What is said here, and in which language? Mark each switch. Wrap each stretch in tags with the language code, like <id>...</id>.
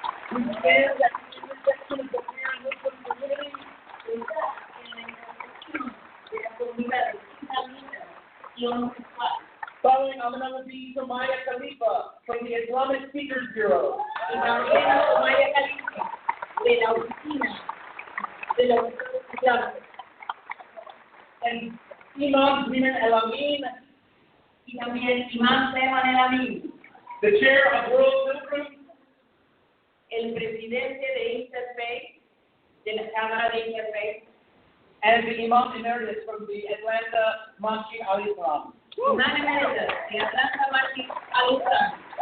<en>Mujeres at the intersection of the queer and Muslim community.</en> <es>Está en la intersección de la comunidad islamita y homosexual.</es> <en>Following Amina will be Somaya Khalifa from the Islamic Speakers Bureau.</en> <es>Y también a Somaya Khalifa, de la oficina de los islámicos.</es> <en>And Imam Zeman El Amin,</en> <es>Y también Imam Zeman El Amin,</es> <en>the chair of World Pilgrims,</en> <es>el presidente de Interfaith, de la Cámara de Interfaith,</es> <en>and the Imam Emeritus from the Atlanta Masjid al-Islam.</en> <es>Imam Emeritus de Atlanta Masjid al-Islam.</es>